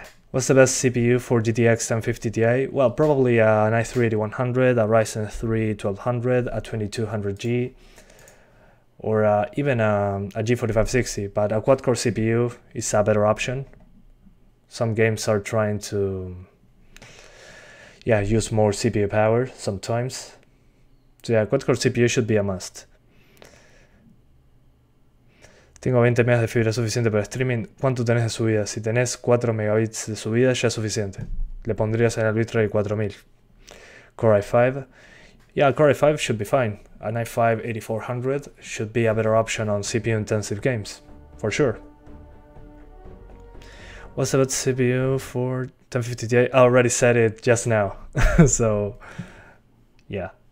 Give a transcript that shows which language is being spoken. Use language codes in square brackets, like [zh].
[en] What's the best CPU for GTX 1050 Ti? Well, probably an i3-8100, a Ryzen 3 1200, a 2200G, or even a G4560, but a quad-core CPU is a better option. Some games are trying to use more CPU power sometimes. So yeah, quad-core CPU should be a must. [es] Tengo 20 megas de fibra suficiente para streaming. ¿Cuánto tenés de subida? Si tenés 4 megabits de subida ya es suficiente. Le pondrías en el bitrate 4000. [en] Core i5. Yeah, Core i5 should be fine. An i5-8400 should be a better option on CPU intensive games, for sure. What's the best CPU for 1050 Ti? I already said it just now. So, yeah.